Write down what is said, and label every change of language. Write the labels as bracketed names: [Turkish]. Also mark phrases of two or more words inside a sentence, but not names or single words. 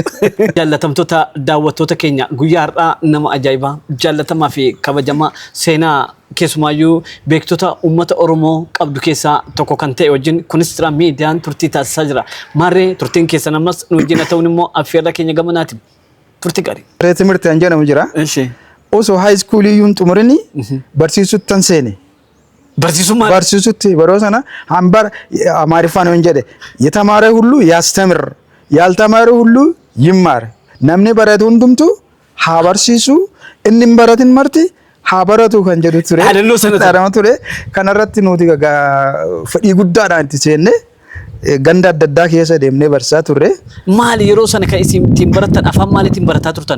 [Oromo] Jaallatamtoota daawwattoota keenya guyyaa har'aa nama ajaa'ibaa jaallatamaa fi kabajamaa seenaa keessumaayyuu beektota uummata Oromoo qabdu keessaa tokko kan ta'e wajjin Kunistira miidiyaan turtii taasisaa jira. Maarree turtiin keessan ammas nu wajjin ta'uun immoo affeerra keenya gamanaati. Turtii gaarii. Timirti kan jedhamu jira. Osoo [English] high school [Oromo] iyyuu xumurini barsiisutti tan seene. Barsiisummaa? Barsiisutti baroo sana hambar amaariffaan hin jedhe [Amharic] የተማረ ሁሉ ያስተምር ያልተማረ ሁሉ ይማር [Oromo] namni baratu hundumtu haa barsiisu inni hin baratin marti haa baratu kan jedhu ture. Yaadannoo sana ture. Kanarratti nuti fedhii guddaadhaan itti seenne ganda adda addaa keessa deemnee barsiisaa turre. Maali yeroo sana kan isin ittiin baratan afaan maaliitiin barataa turtan?